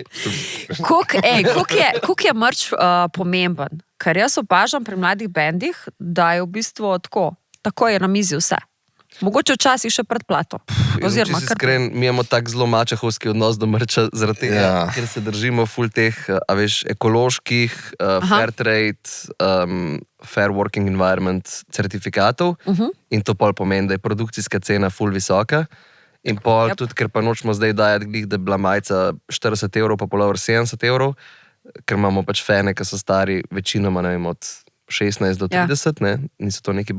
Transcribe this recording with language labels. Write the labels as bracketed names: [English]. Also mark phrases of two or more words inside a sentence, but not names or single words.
[Slovenian] Koliko je mrč pomemben? Ker jaz opažam pri mladih bendih, da je v bistvu tako je na mizi vse. Mogoče včasih še predplato. Oziroma, Če si iskren, mi imamo tak zelo mačehovski odnos do mrča, zaradi tega, Ja. ker se držimo ful teh, a veš, ekoloških, [English] fair trade, fair working environment [Slovenian] certifikatov in to pol pomeni, da je produkcijska cena ful visoka in pol tudi, ker pa nočemo zdaj dajati glih, da je bila majica 40 evrov, pa polover 70 evrov, ker imamo pač fene, ki so stari večinoma, ne vem, od 16 do 30, ne, niso to neki